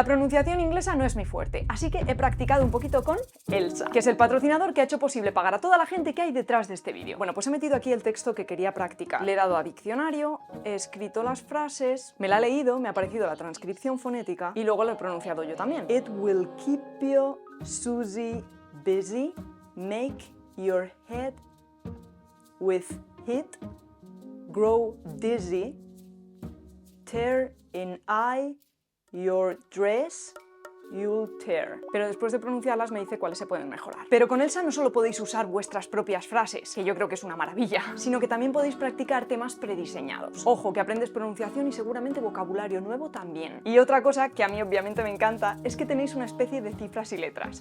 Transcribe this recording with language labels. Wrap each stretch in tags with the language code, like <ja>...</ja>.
<es>La pronunciación inglesa no es mi fuerte, así que he practicado un poquito con Elsa, que es el patrocinador que ha hecho posible pagar a toda la gente que hay detrás de este vídeo. Bueno, pues he metido aquí el texto que quería practicar. Le he dado a diccionario, he escrito las frases, me la he leído, me ha aparecido la transcripción fonética y luego lo he pronunciado yo también.</es> <en>It will keep you Susie busy, make your head with heat, grow dizzy, tear in eye your dress, you'll tear.</en> <es>Pero después de pronunciarlas me dice cuáles se pueden mejorar. Pero con Elsa no solo podéis usar vuestras propias frases, que yo creo que es una maravilla, sino que también podéis practicar temas prediseñados. Ojo, que aprendes pronunciación y seguramente vocabulario nuevo también. Y otra cosa que a mí obviamente me encanta es que tenéis una especie de cifras y letras.</es>